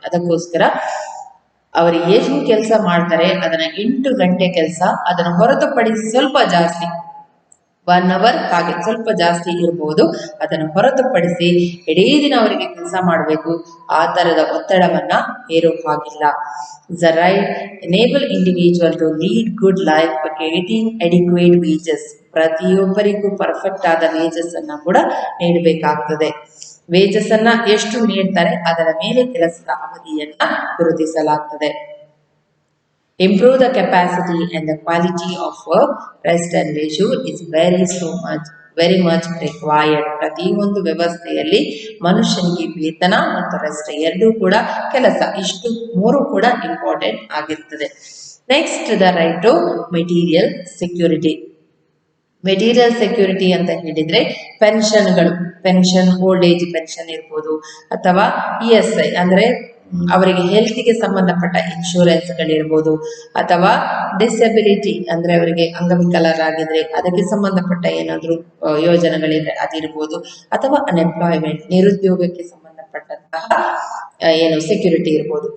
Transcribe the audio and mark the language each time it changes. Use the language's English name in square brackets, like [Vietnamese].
[Kannada] ಅದಕ್ಕೋಸ್ಕರ ಅವರು ಎಷ್ಟು ಕೆಲಸ ಮಾಡ್ತಾರೆ ಅದನ್ನ 8 ಗಂಟೆ ಕೆಲಸ, ಅದನ್ನು ಹೊರತುಪಡಿಸಿ ಸ್ವಲ್ಪ ಜಾಸ್ತಿ 1 hour ಹಾಗೆ ಸ್ವಲ್ಪ ಜಾಸ್ತಿ ಇರಬಹುದು, ಅದನ್ನು ಹೊರತುಪಡಿಸಿ ಇಡೀ ದಿನ ಅವರಿಗೆ ಕೆಲಸ ಮಾಡಬೇಕು. ಆ ತರದ ಒತ್ತಡವನ್ನ ಹೇರೋ ಹಾಗಿಲ್ಲ. [English] The right enable individual to lead good life by getting adequate wages. [Kannada] ಪ್ರತಿಯೊಬ್ಬರಿಗೂ ಪರ್ಫೆಕ್ಟ್ ಆದ ವೇಜಸ್ ಅನ್ನ ಕೂಡ ನೀಡಬೇಕಾಗ್ತದೆ. ವೇಜಸ್ ಅನ್ನ ಎಷ್ಟು ನೀಡ್ತಾರೆ ಅದರ ಮೇಲೆ ಕೆಲಸದ ಅವಧಿಯನ್ನ ಗುರುತಿಸಲಾಗ್ತದೆ. [English] Improve the capacity and the quality of work. Rest and leisure is very much required. [Kannada] ಪ್ರತಿಯೊಂದು ವ್ಯವಸ್ಥೆಯಲ್ಲಿ ಮನುಷ್ಯನಿಗೆ ವೇತನ ಮತ್ತು ರೆಸ್ಟ್ ಎರಡೂ ಕೂಡ ಕೆಲಸ, ಇಷ್ಟು 3 ಕೂಡ ಇಂಪಾರ್ಟೆಂಟ್ ಆಗಿರ್ತದೆ. Next the right to material security. Material security ಅಂತ ಹೇಳಿದ್ರೆ ಪೆನ್ಷನ್, ಓಲ್ಡ್ ಏಜ್ ಪೆನ್ಷನ್ ಇರ್ಬೋದು, ಅಥವಾ ESI ಅಂದ್ರೆ ಅವರಿಗೆ ಹೆಲ್ತ್ಗೆ ಸಂಬಂಧಪಟ್ಟ ಇನ್ಶೂರೆನ್ಸ್ ಗಳಿರ್ಬೋದು, ಅಥವಾ ಡಿಸೆಬಿಲಿಟಿ ಅಂದ್ರೆ ಅವರಿಗೆ ಅಂಗವಿಕಲರಾಗಿದ್ರೆ ಅದಕ್ಕೆ ಸಂಬಂಧಪಟ್ಟ ಏನಾದ್ರೂ ಯೋಜನೆಗಳಿದ್ರೆ ಅದಿರ್ಬೋದು, ಅಥವಾ ಅನ್ಎಂಪ್ಲಾಯ್ಮೆಂಟ್ ನಿರುದ್ಯೋಗಕ್ಕೆ ಸಂಬಂಧಪಟ್ಟಂತಹ ಸೆಕ್ಯೂರಿಟಿ ಇರ್ಬೋದು.